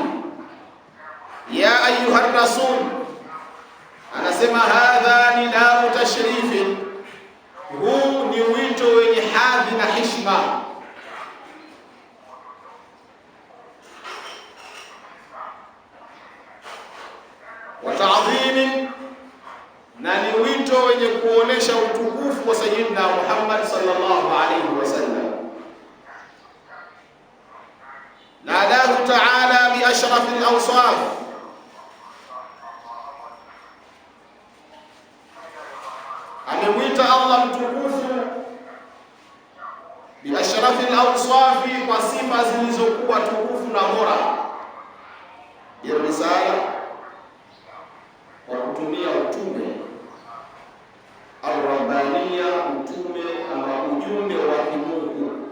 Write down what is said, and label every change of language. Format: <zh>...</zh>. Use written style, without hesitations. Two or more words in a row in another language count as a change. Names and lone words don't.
<ar>يا أيها الرسول,</ar> <sw>anasema</sw> <ar>هذا نداء تشريف,</ar> <sw>huu ni wito wenye hadhi na heshima.</sw> <ar>وتعظيم,</ar> <sw>na ni wito wenye kuonesha utukufu wa sayyidina Muhammad</sw> <ar>صلى الله عليه وسلم. ناداه تعالى بأشرف الأوصاف,</ar> <sw>amemwita Allah mtukufu</sw> <ar>بأشرف الأوصاف,</ar> <sw>kwa sifa zilizokuwa tukufu na bora.</sw> <ar>يا رسالة,</ar> <sw>kwa kutumia utume, ar-rabbaniya, utume ama ujumbe wa kimungu.</sw>